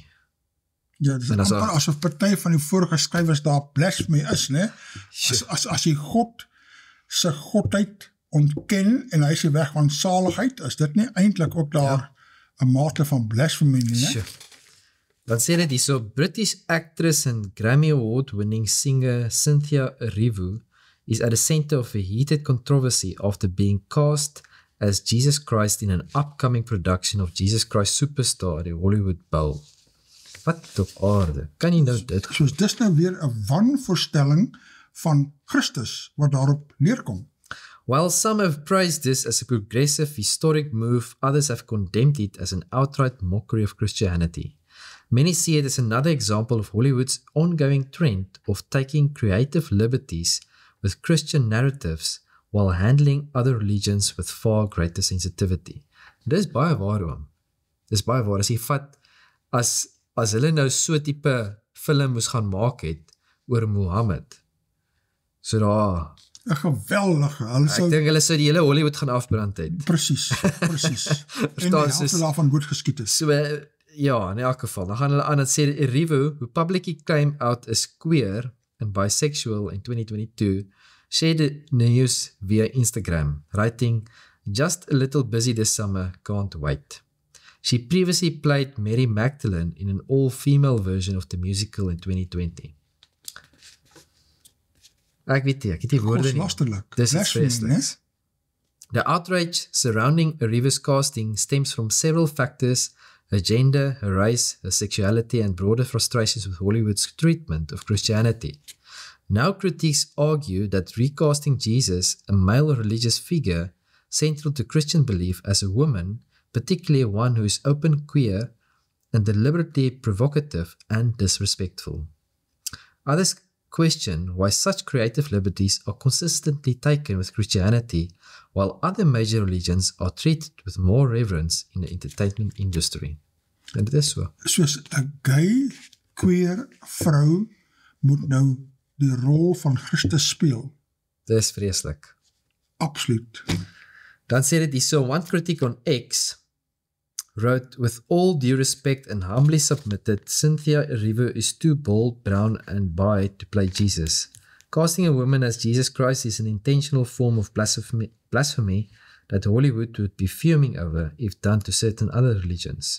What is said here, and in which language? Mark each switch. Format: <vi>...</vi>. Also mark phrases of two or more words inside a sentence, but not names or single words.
<af>Ja, dit is amper asof party van die vorige skrywers daar blasphemy is, né? As jy God se godheid ontken en hy is die weg van saligheid, is dit nie eintlik ook daar 'n mate van blasphemy nie, né? Dan sê dit hierso,</af> <en>British actress and Grammy Award-winning singer Cynthia Erivo is at the center of a heated controversy after being cast as Jesus Christ in an upcoming production of Jesus Christ Superstar at the Hollywood Bowl.</en> <af>Wat op aarde? Kan jy nou dit? Soos dis nou weer 'n wanvoorstelling van Christus wat daarop neerkom.</af> <en>While some have praised this as a progressive historic move, others have condemned it as an outright mockery of Christianity. Many see it as another example of Hollywood's ongoing trend of taking creative liberties with Christian narratives while handling other religions with far greater sensitivity.</en> <af>Dis baie waar, oom. Dis baie waar. As jy vat, as hulle nou so tipe film moes gaan maak het oor Mohammed, so daar... 'n geweldige... Ek dink hulle sou die hele Hollywood gaan afbrand het. Presies. En die helfte daarvan doodgeskiet is. So, ja, in elk geval. Dan gaan hulle aan en sê, Erivo,</af> <en>who publicly came out as queer and bisexual in 2022, shared the news via Instagram, writing, "Just a little busy this summer, can't wait." She previously played Mary Magdalene in an all-female version of the musical in 2020.</en> <af>Ek weet die woorde nie. Dis iets vreesliks.</af> <en>The outrage surrounding Erivo's casting stems from several factors: her gender, her race, her sexuality, and broader frustrations with Hollywood's treatment of Christianity. Now critics argue that recasting Jesus, a male religious figure, central to Christian belief, as a woman, particularly one who is open queer and deliberately provocative and disrespectful. Others question why such creative liberties are consistently taken with Christianity, while other major religions are treated with more reverence in the entertainment industry.</en> <af>En dit is so. Soos 'n</af> <en>gay, queer</en> <af>vrou moet nou die rol van Christus speel. Dit is vreeslik. Absoluut. Dan sê dit hierso,</af> <en>one critic on X wrote, "With all due respect and humbly submitted, Cynthia Erivo is too bold, brown and bi to play Jesus. Casting a woman as Jesus Christ is an intentional form of blasphemy that Hollywood would be fuming over if done to certain other religions."</en>